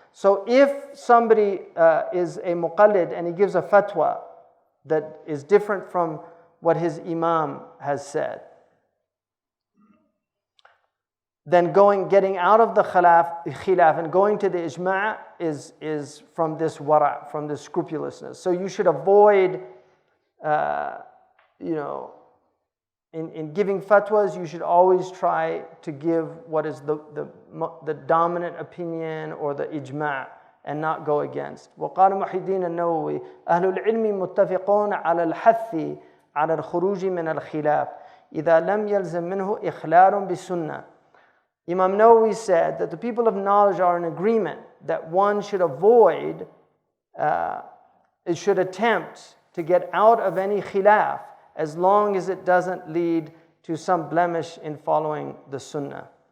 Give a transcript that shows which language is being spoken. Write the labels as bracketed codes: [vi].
[en] So if somebody is a muqallid and he gives a fatwa that is different from what his imam has said, then getting out of the khilaf and going to the ijma' is from this wara', from this scrupulousness. So you should avoid, in giving fatwas, you should always try to give what is the dominant opinion or the ijma' and not go against. [ar] وقال محي الدين النووي أهل العلم متفقون على الحث على الخروج من الخلاف إذا لم يلزم منه إخلال بالسنة. [en] Imam Nawawi said that the people of knowledge are in agreement that one should avoid, should attempt to get out of any khilaf as long as it doesn't lead to some blemish in following the sunnah.